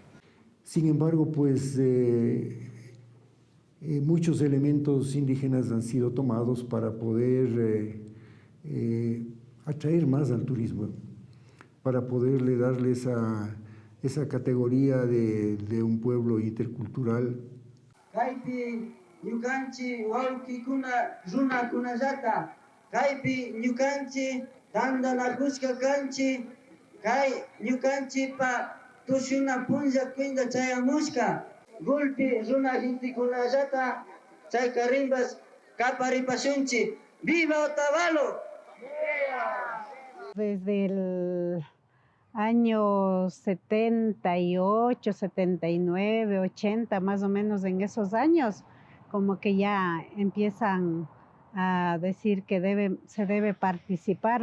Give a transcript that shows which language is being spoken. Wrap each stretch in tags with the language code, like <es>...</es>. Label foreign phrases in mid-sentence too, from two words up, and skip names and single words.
<es>Sin embargo, pues muchos elementos indígenas han sido tomados para poder atraer más al turismo, para poderle darle esa categoría de un pueblo intercultural.</es> <qu>Kaipi ñukanchi wawkikuna runa kunallata, kaypi ñukanchi tandanakushka kanchi, kay ñukanchipa tushuna punlla kuinda chayamushka, gulpi runa intikunallata chayka rimbas kaparipashunchi.</qu> <es>¡Viva Otavalo! Desde el año 78, 79, 80, más o menos en esos años, como que ya empiezan a decir que se debe participar.</es>